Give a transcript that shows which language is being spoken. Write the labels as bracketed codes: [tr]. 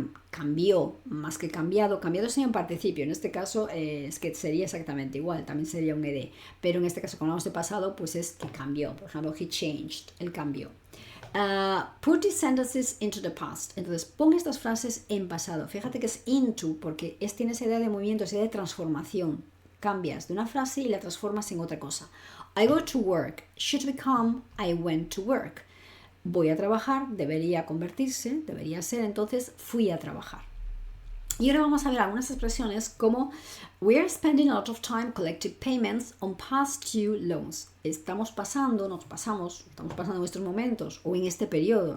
[es] Cambió, más que cambiado sería un participio, en este caso es que sería exactamente igual, también sería un ed, pero en este caso cuando hablamos de pasado pues es que cambió, por ejemplo, [en] he changed, [es] él cambió. [en] Put these sentences into the past, [es] entonces pon estas frases en pasado, fíjate que es into porque tiene esa idea de movimiento, esa idea de transformación, cambias de una frase y la transformas en otra cosa. [en] I go to work, should become I went to work. [es] Voy a trabajar, debería convertirse, debería ser, entonces fui a trabajar. Y ahora vamos a ver algunas expresiones como [en] we are spending a lot of time collecting payments on past due loans. [es] Estamos pasando en estos momentos o en este periodo.